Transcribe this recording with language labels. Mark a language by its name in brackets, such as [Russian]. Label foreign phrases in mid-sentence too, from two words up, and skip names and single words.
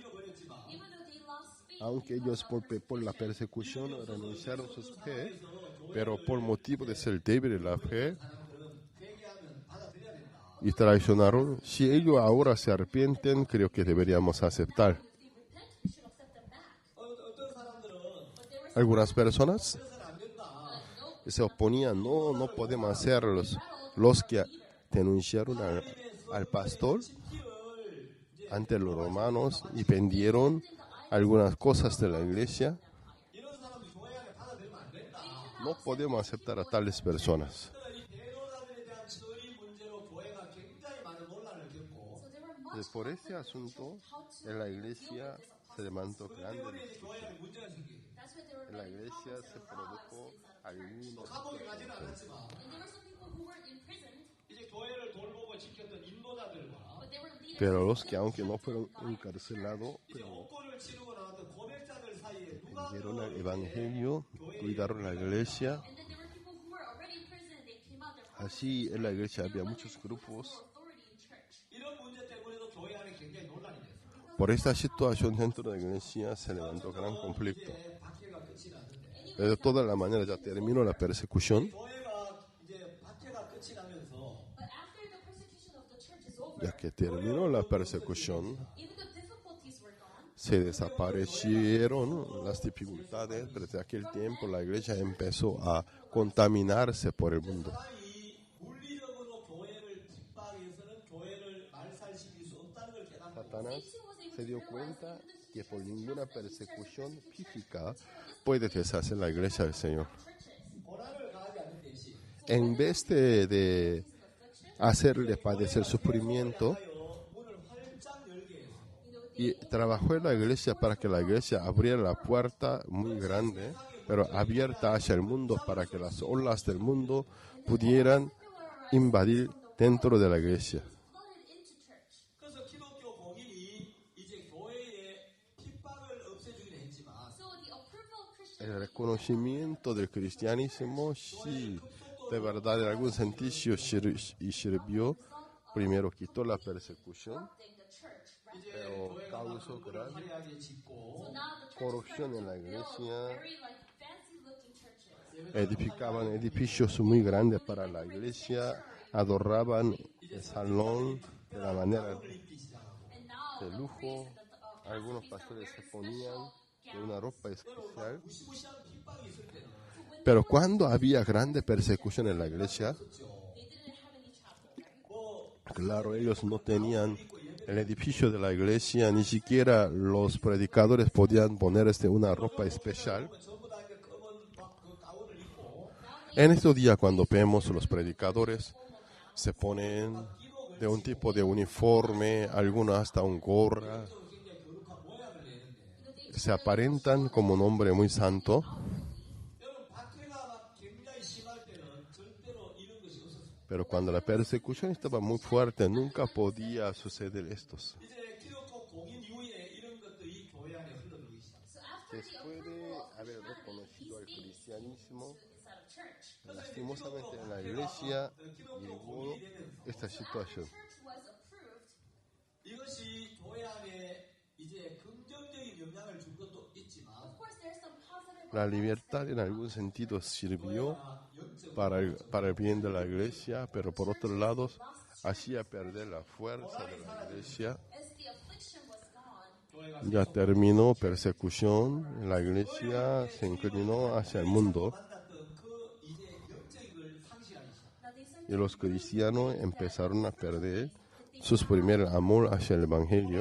[Spanish] Aunque ellos por la persecución renunciaron a sus fe, pero por motivo de ser débil de la fe y traicionaron, si ellos ahora se arrepienten, creo que deberíamos aceptar. Algunas personas [Korean] 그래서는 안 된다. [Spanish] se oponían, no podemos hacerlos. Los que denunciaron al pastor [Korean] 지키를 이제 [Spanish] ante los romanos y vendieron algunas cosas de la iglesia, [Korean] 이런 사람들 교회 안에 받아들이면 안 된다. [Spanish] no podemos aceptar a tales personas. [Korean] 이 대로자들에 대한 처리 문제로 교회가 굉장히 많은 논란을 겪고 [English] So there were [Spanish] Y [English] much [Spanish] por ese asunto, en la iglesia se levantó grande [Korean] 때문에 이제 [Spanish] discusión. [Korean] 교회 안에 문제가 생기고 [English] that's why there were [Spanish] En la [English] many [Spanish] iglesia [English] problems [Spanish] se [English] and riots [Spanish] produjo [English] inside the church. [Spanish] algunos. [Korean] 감옥에 가지는 않았지만 [English] And there were some people who were imprisoned, [Korean] 이제 교회를 돌보고 지켰던 인도자들과 [English] but they were leaders. [Spanish] Pero los que, aunque no fueron encarcelados, [Korean] 이제 옥고를 치르고 나왔던 고백자들 사이에 누가 [Spanish] dieron el evangelio, cuidaron la iglesia. [English] And then there were people who were already in prison and they came out. Their [Spanish] Así en la iglesia había muchos grupos. [English] authority in church. [Korean] 이런 문제 때문에도 교회 안에 굉장히 논란이 됐어요. [Spanish] Por esta situación dentro de la iglesia se levantó gran conflicto. [Korean] 이제 박해가 끝이 났는데 [Spanish] Pero de todas las maneras ya terminó la persecución, [Korean] 교회가 이제 박해가 끝이 나면서 [English] But after the persecution of the church is over, [Spanish] ya que terminó la persecución, [English] even the difficulties were gone. [Spanish] se desaparecieron las dificultades. Desde aquel tiempo la iglesia empezó a contaminarse por el mundo. [Korean] 사람이 물리적으로 교회를 핍박해서는 교회를 말살시킬 수 없다는 걸 깨닫고 [Spanish] Satanás se dio cuenta que por ninguna persecución física puede deshacer la iglesia del Señor. [Korean] 고난을 가하지 않는 대신 [Spanish] En vez de hacerle padecer sufrimiento, [Korean] 하여 문을 활짝 열게 해서 [Spanish] y trabajó en la iglesia para que la iglesia abriera la puerta muy grande, pero abierta hacia el mundo para que las olas del mundo pudieran invadir dentro de la iglesia. [English] Flooded into church. [Korean] 그래서 기독교 공인이 이제 교회의 핍박을 없애주긴 했지만 [English] So the approval of Christian [Spanish] El reconocimiento del cristianismo sí, de verdad, en algún sentido sirvió. Primero quitó la persecución, [English] thing, the church, right? [Korean] 이제 [Spanish] pero [Korean] 교회가 [Spanish] causó [Korean] 막 [Spanish] gran [Korean] 화려하게 짓고 [English] So now the church [Spanish] corrupción en la [English] built [Spanish] iglesia. [English] very like fancy looking churches. [Spanish] Edificaban edificios muy grandes para la iglesia, adoraban el salón de la manera [Korean] 입기 시작하고 [English] And now [Spanish] de [English] the [Spanish] lujo. [English] priests and the [Spanish] Algunos [English] pastors are [Spanish] pastores se [English] wearing [Spanish] ponían [English] special [Spanish] de una ropa especial. [Korean] 무시무시한 핍박이 있을 때는 [Spanish] Pero cuando había grande persecución en la iglesia, [English] They didn't have any chapel. [Korean] 뭐 [Spanish] claro, ellos no tenían el edificio de la iglesia, ni siquiera los predicadores podían poner una ropa especial. [Korean] 전부 다 이렇게 검은 그 가운을 입고 [Spanish] En estos días, cuando vemos los predicadores, se ponen de un tipo de uniforme, algunos hasta un gorra, [Korean] 굉장히 거룩한 모양을 내는데 [Spanish] se aparentan como un hombre muy santo, [Korean] 여러분 박해가 막 굉장히 심할 때는 절대로 이런 것이 없었어요. [Spanish] pero cuando la persecución estaba muy fuerte, nunca podía suceder estos. [Korean] 이제 기독교 공인 이후에 이런 것들이 교회 안에 흘러들기 시작했어요. [English] So after the [Spanish] Después [English] approval [Spanish] de [English] of [Spanish] haber [English] Christianity, [Spanish] reconocido al [English] these things [Spanish] cristianismo, [English] inside of church. [Spanish] lastimosamente en la iglesia llegó esta situación. [English] Church was approved. [Korean] 이것이 교회 안에 이제 긍정적인 영향을 준 것도 있지만 [English] Of course, there's some positive [Spanish] La libertad en algún sentido sirvió [Korean] 영적 [Spanish] para el bien de la iglesia, pero por otro lado hacía perder la fuerza de la iglesia. [English] as the affliction was gone. [Korean] 교회가 [Spanish] Ya terminó persecución, la iglesia se inclinó hacia el mundo [Korean] 만났던 그 이제 영적인 걸 상실하기 시작. [English] Now they said [Spanish] y los cristianos empezaron a perder su primer amor hacia el evangelio,